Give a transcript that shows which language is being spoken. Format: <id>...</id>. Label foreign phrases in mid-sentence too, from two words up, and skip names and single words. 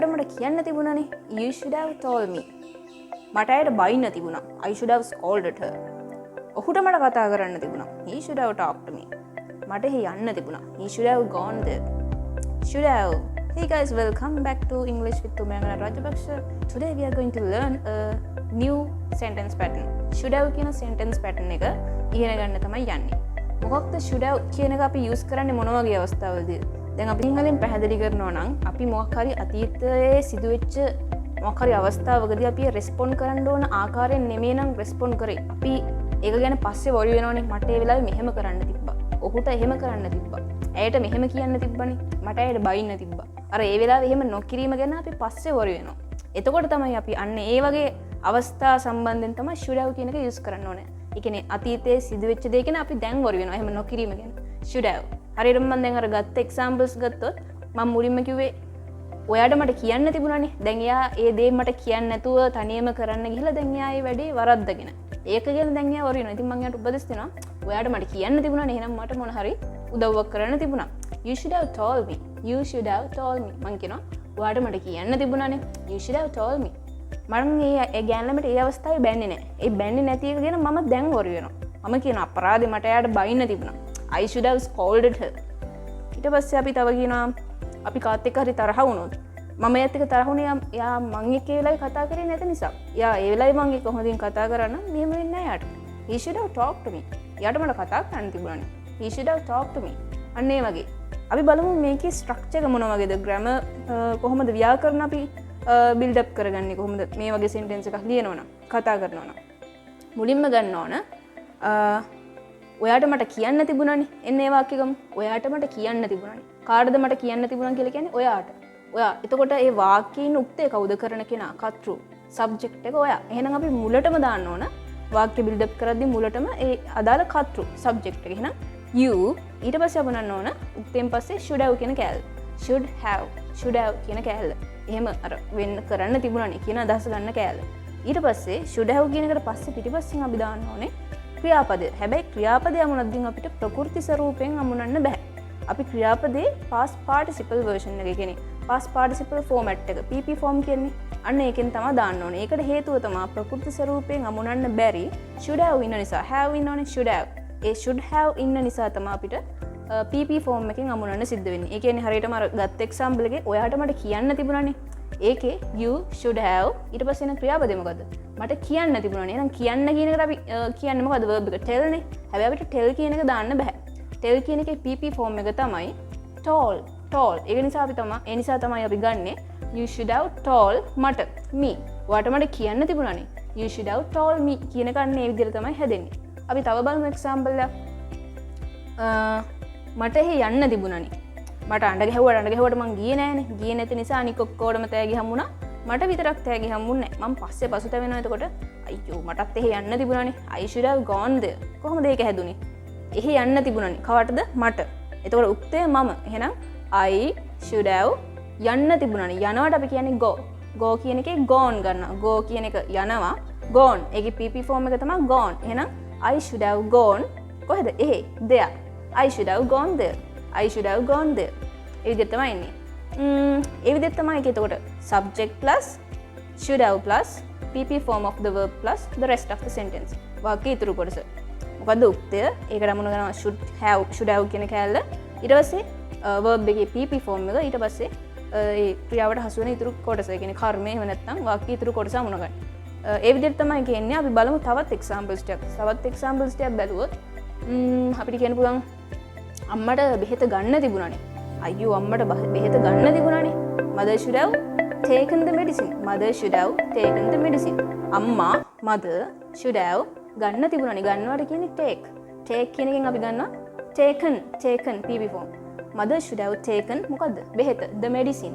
<si>කියන්න තිබුණනේ.</si> <en>You should have told me.</en> <si>මට ඇයට බයින්න තිබුණා.</si> <en>I should have scolded her.</en> <si>ඔහුට මට කතා කරන්න තිබුණා.</si> <en>He should have talked to me.</en> <si>මට එහි යන්න තිබුණා.</si> <en>He should have gone there. Should have. Hey guys, welcome back to English with Umayangana Rajapakshe. Today we are going to learn a new sentence pattern. Should have</en> <si>කියන</si> <en>sentence pattern</en> <si>එක ඉගෙන ගන්න තමයි යන්නේ. මොකක්ද</si> <en>should have</en> <si>කියන එක අපි use කරන්නේ මොන වගේ අවස්ථාවලදීද? දැන් අපි සිංහලෙන් පැහැදිලි කරනවා නම් අපි මොකක් හරි අතීතයේ සිදුවෙච්ච මොකක් හරි අවස්ථාවකදී අපි රෙස්පොන්ඩ් කරන්න ඕන ආකාරයෙන් නෙමෙයි නම් රෙස්පොන්ඩ් කරේ. අපි ඒක ගැන පස්සේ වොරි වෙනවනේ. මට ඒ වෙලාවේ මෙහෙම කරන්න තිබ්බා. ඔහුට එහෙම කරන්න තිබ්බා. ඇයට මෙහෙම කියන්න තිබ්බනේ. මට ඇයට බයින්න තිබ්බා. අර ඒ වෙලාවේ එහෙම නොකිරීම ගැන අපි පස්සේ වොරි වෙනවා. එතකොට තමයි අපි අන්න ඒ වගේ අවස්ථා සම්බන්ධයෙන් තමයි</si> <en>should have</en> <si>කියන එක use කරන්න ඕනේ. ඒ කියන්නේ අතීතයේ සිදුවෙච්ච දේ ගැන අපි දැන් වොරි වෙනවා. එහෙම නොකිරීම ගැන.</si> <en>should have.</en> <si>හරියට මම දැන් අර ගත්ත examples ගත්තොත් මම මුලින්ම කිව්වේ ඔයාට මට කියන්න තිබුණානේ. දැන් එයා ඒ දේ මට කියන්න නැතුව තනියම කරන්න ගිහලා දැන් එයා ඒ වැඩේ වරද්දගෙන. ඒක ගැන දැන් එයා වොරි වෙනවා. ඉතින් මම එයාට උපදෙස් දෙනවා. ඔයාට මට කියන්න තිබුණානේ. එහෙනම් මට මොන හරි උදව්වක් කරන්න තිබුණා.</si> <en>You should have told me. You should have told me.</en> <si>මං කියනවා ඔයාට මට කියන්න තිබුණානේ.</si> <en>You should have told me.</en> <si>මම ඒ ගෑනලමට ඒ අවස්ථාවේ බැන්නේ නැහැ. ඒ බැන්නේ නැති එක ගැන මම දැන් වොරි වෙනවා. මම කියන අපරාධේ මට එයාට බයින්න තිබුණා.</si> <en>I should have scolded her.</en> <si>ඊට පස්සේ අපි තව කියනවා අපි කාත් එක්ක හරි තරහ වුණොත් මම එයාත් එක්ක තරහ වුණේ යා මං එක්ක ඒ වෙලාවේ කතා කරේ නැති නිසා. යා ඒ වෙලාවේ මං එක්ක හොඳින් කතා කරා නම් මෙහෙම වෙන්නේ නැහැ යාට.</si> <en>He should have talked to me.</en> <si>යාට මට කතා කරන්න තිබුණානේ.</si> <en>He should have talked to me.</en> <si>අන්න ඒ වගේ. අපි බලමු මේකේ ස්ට්‍රක්චර් එක මොන වගේද? ග්‍රැමර් කොහොමද ව්‍යාකරණ අපි</si> <en>build up</en> <si>කරගන්නේ කොහොමද? මේ වගේ සෙන්ටෙන්ස් එකක් ලියනවා නම් කතා කරනවා නම් මුලින්ම ගන්න ඕන ඔයාට මට කියන්න තිබුණානේ. එන්න ඒ වාක්‍ය ගමු. ඔයාට මට කියන්න තිබුණානේ. කාටද මට කියන්න තිබුණා කියලා කියන්නේ ඔයාට. ඔයා. එතකොට ඒ වාක්‍යයෙන් උක්තේ කවුද කරන කෙනා? කර්තෘ. සබ්ජෙක්ට් එක ඔයා. එහෙනම් අපි මුලටම දාන්න ඕන වාක්‍ය</si> <en>build up</en> <si>කරද්දී මුලටම ඒ අදාළ කර්තෘ සබ්ජෙක්ට් එක. එහෙනම් you ඊට පස්සේ අපනන්න ඕන උක්තෙන් පස්සේ</si> <en>should have</en> <si>කියන කෑල්ල.</si> <en>should have</en> <si>කියන කෑල්ල. එහෙම අර වෙන්න කරන්න තිබුණානේ කියන අදහස ගන්න කෑල්ල. ඊට පස්සේ</si> <en>should have</en> <si>කියන එකට පස්සේ පිටිපස්සෙන් අපි දාන්න ඕනේ ක්‍රියාපදය. හැබැයි ක්‍රියාපදය අමුණද්දී අපිට ප්‍රකෘති ස්වරූපයෙන් අමුණන්න බෑ. අපි ක්‍රියාපදේ</si> <en>past participle version</en> <si>එක කියන්නේ</si> <en>past participle format</en> <si>එක</si> <en>PP form</en> <si>කියන්නේ. අන්න ඒකෙන් තමයි දාන්න ඕනේ. ඒකට හේතුව තමයි ප්‍රකෘති ස්වරූපයෙන් අමුණන්න බැරි</si> <en>should have</en> <si>ඉන්න නිසා. have ඉන්නෝනේ</si> <en>should have.</en> <si>ඒ</si> <en>should have</en> <si>ඉන්න නිසා තමයි අපිට</si> <en>PP form</en> <si>එකෙන් අමුණන්න සිද්ධ වෙන්නේ. ඒ කියන්නේ හරියටම අර ගත්ත example එකේ ඔයාට මට කියන්න තිබුණානේ. ඒකේ</si> <en>you should have</en> <si>ඊට පස්සේ එන ක්‍රියාපදේ මොකද්ද? මට කියන්න තිබුණානේ. එහෙනම් කියන්න කියන එකට අපි කියන්නේ මොකද්ද? verb එක tell නේ. හැබැයි අපිට tell කියන එක දාන්න බෑ. tell කියන එකේ</si> <en>PP form</en> <si>එක තමයි told. ඒක නිසා තමයි අපි ගන්නෙ</si> <en>you should have told</en> <si>මට me. ඔයාට මට කියන්න තිබුණානේ.</si> <en>you should have told me</en> <si>කියන එක අන්න ඒ විදිහට තමයි හැදෙන්නේ. අපි තව බලමු example එක. මට එහෙ යන්න තිබුණානේ. මට අඬ ගැහුවට මං ගියේ නෑනේ. ගියේ නැති නිසා අනික ඔක්කොටම තෑගි හම්බුණා. මට විතරක් තෑගි හම්බුන්නේ නෑ. මං පස්සේ පසුතැවෙනවා. එතකොට අයියෝ මටත් එහෙ යන්න තිබුණානේ.</si> <en>I should have gone there.</en> <si>කොහොමද ඒක හැදුනේ? එහෙ යන්න තිබුණානේ. කවටද? මට. එතකොට උක්තය මම. එහෙනම්</si> <en>I should have</en> <si>යන්න තිබුණානේ. යනවට අපි කියන්නේ go. go කියන එකේ gone ගන්නවා. go කියන එක යනවා. gone. ඒකේ</si> <en>PP form</en> <si>එක තමයි gone. එහෙනම්</si> <en>I should have gone.</en> <si>කොහෙද? එහෙ. there.</si> <en>I should have gone there. I should have gone there.</en> <si>ඒ විදිහට තමයි එන්නේ. ඒ විදිහට තමයි ඒක.</si> <en>එතකොට subject plus should have plus PP form of the verb plus the rest of the sentence.</en> <si>වාක්‍ය ඉතුරු කොටස. මොකද්ද උක්තය? ඒකට අමුණ ගන්නවා</si> <en>should have</en> <si>කියන කෑල්ල. ඊට පස්සේ verb එකේ</si> <en>PP form</en> <si>එක. ඊට පස්සේ ඒ ක්‍රියාවට හසු වෙන ඉතුරු කොටස. ඒ කියන්නේ කර්මය එහෙම නැත්නම් වාක්‍ය ඉතුරු කොටස අමුණ ගන්න. ඒ විදිහට තමයි කියන්නේ. අපි බලමු තවත් examples ටිකක්. තවත් examples ටිකක් බැලුවොත් අපිට කියන්න පුළුවන් අම්මට බෙහෙත ගන්න තිබුණානේ. අයියෝ අම්මට බෙහෙත ගන්න තිබුණානේ.</si> <en>mother should have taken the medicine. mother should have taken the medicine.</en> <si>අම්මා</si> <en>mother should have</en> <si>ගන්න තිබුණානේ. ගන්නවට කියන්නේ take. take කියන එකෙන් අපි ගන්නවා</si> <en>taken PP form. mother should have taken</en> <si>මොකද්ද? බෙහෙත</si> <en>the medicine.</en>